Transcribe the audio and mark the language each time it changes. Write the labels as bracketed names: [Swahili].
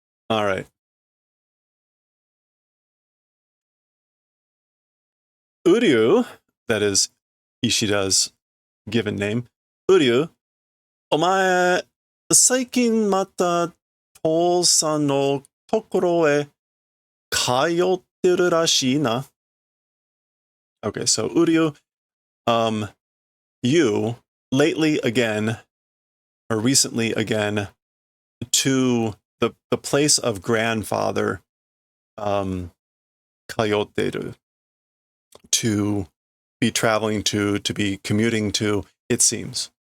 [English] All right. Uryu, that is Ishida's given name. [Japanese] Uryu, お前、最近また父さんのところへ通ってるらしいな. [English] Okay, so Uryu, you lately again, or recently again, to the place of grandfather, 通ってる, to be traveling to be commuting to, it seems.